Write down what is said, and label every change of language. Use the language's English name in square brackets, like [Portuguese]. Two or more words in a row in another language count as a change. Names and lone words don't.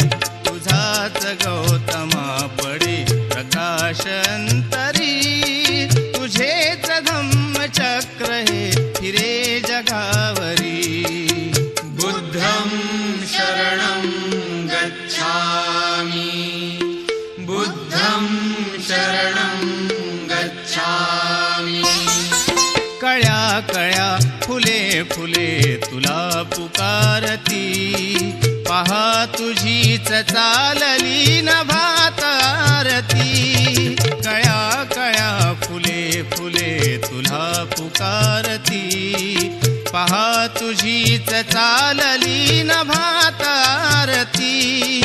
[Marathi] तुझाच गौतमा पडे प्रकाश अंतरी, तुझेच धम्मचक्र हे फिरे जगावरी. [Pali] बुद्धं शरणं गच्छामि, बुद्धं शरणं गच्छामि. [Marathi] कळ्या कळ्या फुले फुले तुला पुकारती, पहा तुझीच चालली नभात आरती. कळ्या कळ्या फुले फुले तुला पुकारती, पहा तुझीच चालली नभात आरती.